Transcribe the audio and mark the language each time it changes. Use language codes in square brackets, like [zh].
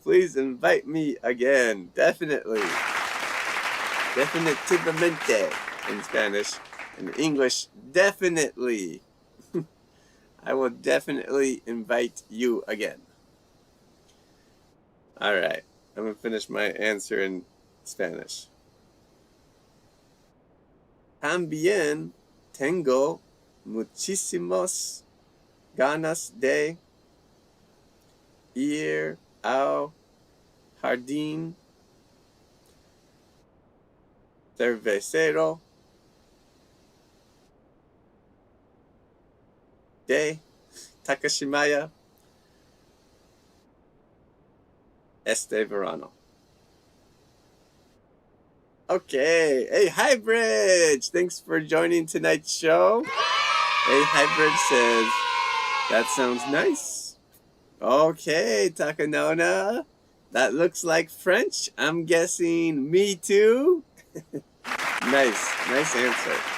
[en] Please invite me again. Definitely. Definitivamente in Spanish. In English, definitely. I will definitely invite you again. All right. I'm going to finish my answer in Spanish. [es] También tengo muchísimas ganas de ir al jardín cervecero de Takashimaya este verano. [en] Okay. Hey, Hybrid. Thanks for joining tonight's show. Hey, Hybrid says, that sounds nice. Okay, Takanona. That looks like French. I'm guessing me too. Nice answer.